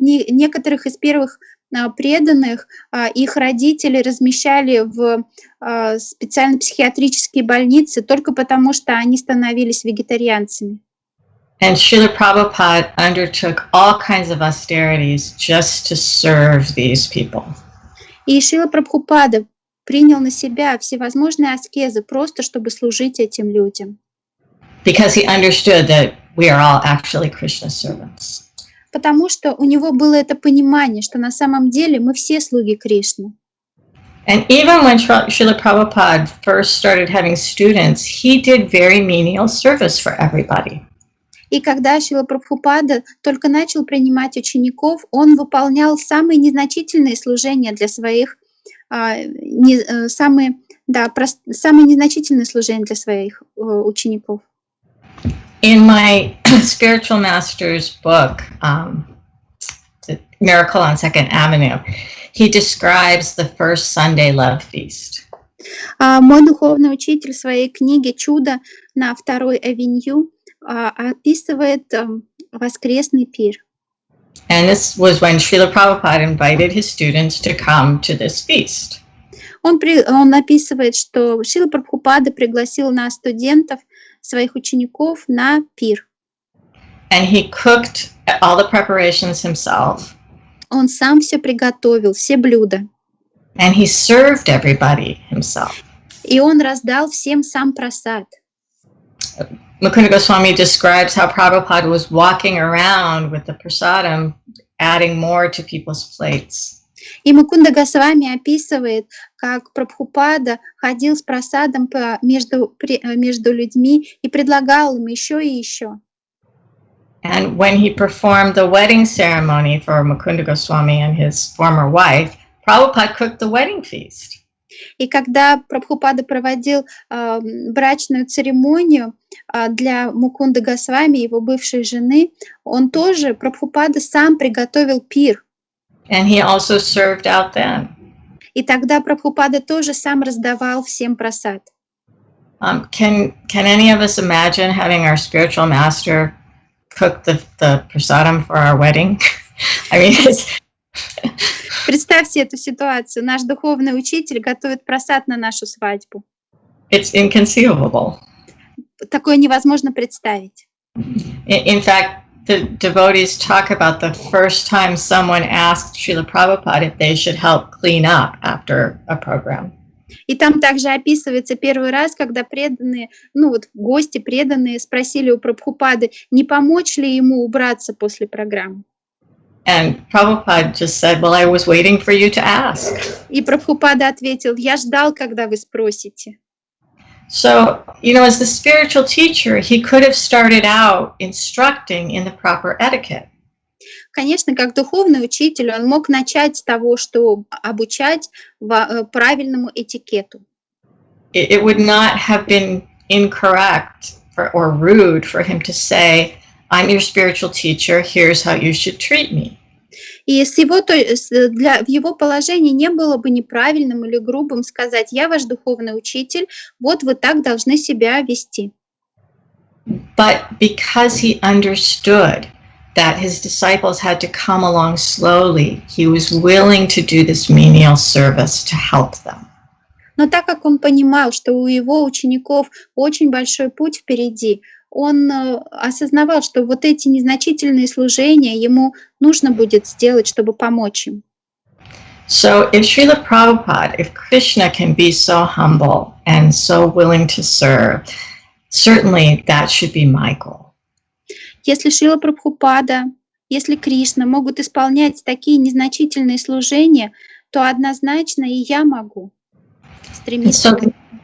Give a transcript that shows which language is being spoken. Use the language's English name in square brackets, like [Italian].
[Russian] Некоторых из первых преданных их родители размещали в специальные психиатрические больницы только потому, что они становились вегетарианцами. [English] And Srila Prabhupada undertook all kinds of austerities just to serve these people. [Russian] И Шрила Прабхупада принял на себя всевозможные аскезы просто чтобы служить этим людям. [English] Because he understood that we are all actually Krishna's servants. [Russian] Потому что у него было это понимание, что на самом деле мы все слуги Кришны. [English] And even when Srila Prabhupada first started having students, he did very menial service for everybody. [Russian] И когда Шрила Прабхупада только начал принимать учеников, он выполнял самые незначительные служения для своих, самые Да, самое незначительное служение для своих учеников. [English] In my spiritual master's book, The Miracle on Second Avenue, he describes the first Sunday love feast. [Russian] Мой духовный учитель в своей книге «Чудо на второй авеню» описывает воскресный пир. [English] And this was when Srila Prabhupada invited his students to come to this feast. [Russian] Он описывает, что Шрила Прабхупада пригласил нас, студентов, своих учеников, на пир. [English] And he cooked all the preparations himself. [Russian] Он сам все приготовил, все блюда. [English] And he served everybody himself. [Russian] И он раздал всем сам прасад. [English] Mukунды Госвами describes how Prabhupada was walking around with the prasadam, adding more to people's plates. [Russian] И Мукунда Госвами описывает, как Прабхупада ходил с прасадом между людьми и предлагал им еще и еще. [English] And when he performed the wedding ceremony for Mukунды Goswami and his former wife, Prabhupada cooked the wedding feast. [Russian] И когда Прабхупада проводил брачную церемонию для Мукунды Госвами, его бывшей жены, Прабхупада сам приготовил пир. [English] And he also served out then. [Russian] И тогда Прабхупада тоже сам раздавал всем прасад. [English] Can any of us imagine having our spiritual master cook the prasadam for our wedding? I mean, [Russian] Представьте эту ситуацию. Наш духовный учитель готовит прасад на нашу свадьбу. [English] It's inconceivable. [Russian] Такое невозможно представить. [English] In fact, the devotees talk about the first time someone asked Srila Prabhupada if they should help clean up after a program. [Russian] И там также описывается первый раз, когда преданные, гости преданные спросили у Прабхупады, не помочь ли ему убраться после программы. [English] And Prabhupada just said, well, I was waiting for you to ask. [Russian] И Прабхупада ответил, я ждал, когда вы спросите. [English] So, as the spiritual teacher, he could have started out instructing in the proper etiquette. [Russian] Конечно, как духовный учитель, он мог начать с того, что обучать правильному этикету. [English] It would not have been incorrect or rude for him to say, I'm your spiritual teacher, here's how you should treat me. [Russian] И в его положении не было бы неправильным или грубым сказать, я ваш духовный учитель, вот вы так должны себя вести. [English] But because he understood that his disciples had to come along slowly, he was willing to do this menial service to help them. [Russian] Но так как он понимал, что у его учеников очень большой путь впереди, он осознавал, что вот эти незначительные служения ему нужно будет сделать, чтобы помочь им. [English] So if Srila Prabhupada, if Krishna can be so humble and so willing to serve, certainly that should be my goal. [Russian] Если Шрила Прабхупада, если Кришна могут исполнять такие незначительные служения, то однозначно и я могу стремиться к этому.